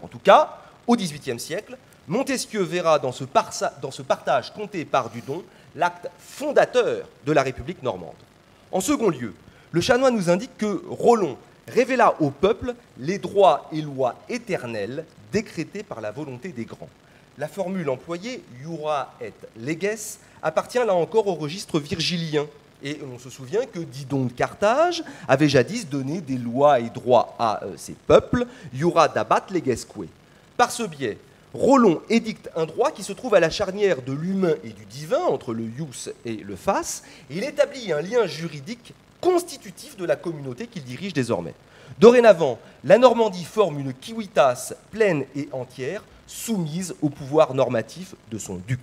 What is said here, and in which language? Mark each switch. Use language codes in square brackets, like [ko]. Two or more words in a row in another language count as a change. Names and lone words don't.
[fr] En tout cas, au XVIIIe siècle, Montesquieu verra dans ce partage compté par Dudon l'acte fondateur de la République normande. En second lieu, le chanoine nous indique que Rollon révéla au peuple les droits et lois éternels décrétés par la volonté des grands. La formule employée, [la] iura et leges, [fr] appartient là encore au registre virgilien. Et on se souvient que Didon de Carthage avait jadis donné des lois et droits à ses peuples, [la] iura dabat legesque. [fr] Par ce biais, Rollon édicte un droit qui se trouve à la charnière de l'humain et du divin, entre le ius et le fas, et il établit un lien juridique constitutif de la communauté qu'il dirige désormais. Dorénavant, la Normandie forme une civitas pleine et entière, soumise au pouvoir normatif de son duc.